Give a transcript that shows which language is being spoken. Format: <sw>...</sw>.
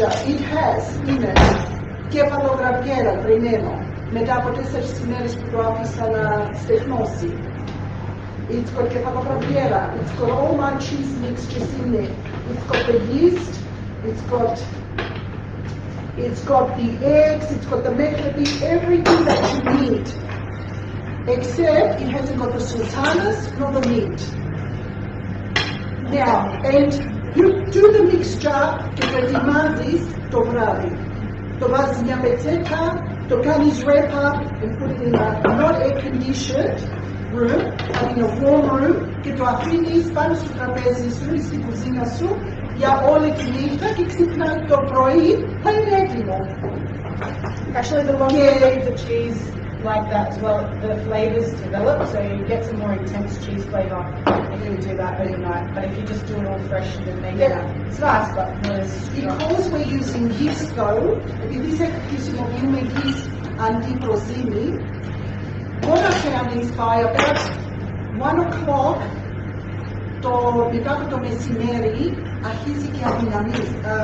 <en>It has in it</en> <el>κεφαλογραβιέρα τριμμένο, μετά από 4 ημέρες που το άφησα να στεγνώσει.</el> <en>It's got κεφαλογραβιέρα, it's got all my cheese mixtures in it. It's got the yeast, it's got the eggs, it's got the mekleti, everything that you need. Except it hasn't got the sultanas nor the meat. Now, and you do the mixture</en> <el>και το ετοιμάζεις το βράδυ. Το βάζεις μια πετσέτα, το κάνεις</el> <en>wrap up and put it in a not air conditioned room, but in a warm room</en> <el>και το αφήνεις πάνω στο τραπέζι σου ή στην κουζίνα σου για όλη τη νύχτα και ξυπνάς το πρωί, θα είναι έτοιμο.</el> <en>Actually, the longer you leave the cheese like that as well, the flavors develop, so you get some more intense cheese flavor if you do that overnight. But if you just do it all fresh and then make it, it's nice, but not as strong. Because we're using yeast though,</en> <el>επειδή χρησιμοποιούμε yeast αντιπροσύνη,</el> <en>what I found is by about 1 o'clock</en> <el>μετά από το μεσημέρι αρχίζει και αδυναμίζει.</el>